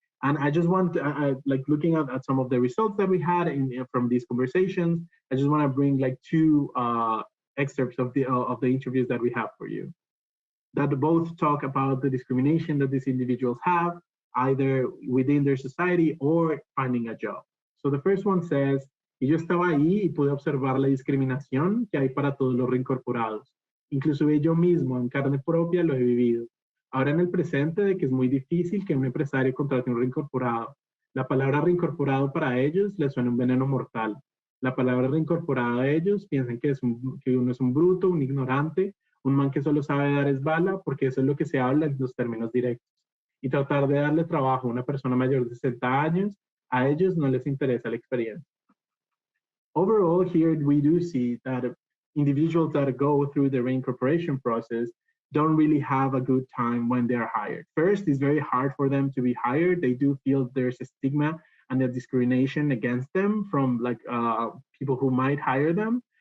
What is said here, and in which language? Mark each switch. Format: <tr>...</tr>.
<en>And I just want to, like looking at some of the results that we had from these conversations, I just want to bring like two excerpts of the interviews that we have for you, that both talk about the discrimination that these individuals have, either within their society or finding a job. So the first one says,</en> <es>y yo estaba ahí y pude observar la discriminación que hay para todos los reincorporados. Inclusive yo mismo, en carne propia, lo he vivido. Ahora en el presente de que es muy difícil que un empresario contrate un reincorporado. La palabra reincorporado para ellos les suena un veneno mortal. La palabra reincorporado a ellos piensan que uno es un bruto, un ignorante, un man que solo sabe dar es bala, porque eso es lo que se habla en los términos directos. Y tratar de darle trabajo a una persona mayor de 60 años, a ellos no les interesa la experiencia.</es> <en>Overall, here we do see that individuals that go through the reincorporation process don't really have a good time when they're hired. First, it's very hard for them to be hired. They do feel there's a stigma and a discrimination against them from like people who might hire them.</en>